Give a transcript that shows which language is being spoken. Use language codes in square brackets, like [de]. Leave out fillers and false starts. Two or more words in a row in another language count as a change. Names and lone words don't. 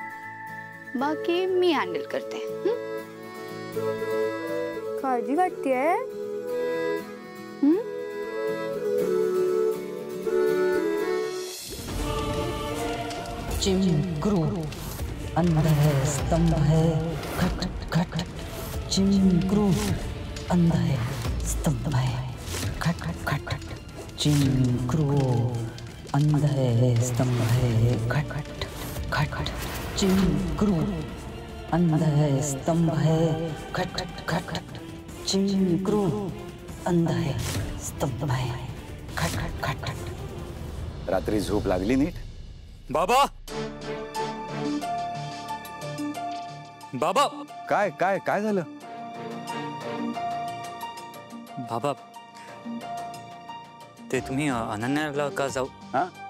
[mr] बाकी मी हँडल करते. काळजी वाटतेय. चिमक्रू अंध है, स्तंभ है, खट खट खट. चिमक्रू अंध है, स्तंभ है, खट खट खट. चिमक्रू अंध है, स्तंभ है, खट खट खट खट. चिमक्रू अंध है, स्तंभ है, खट खट खट खट. चिमक्रू अंध है, स्तंभ है, खट खट खट खट. रात्री झोप लागली नीट? बाबा, बाबा. काय काय काय झालं? बाबा, ते तुम्ही अनन्याला का जाऊ? हा,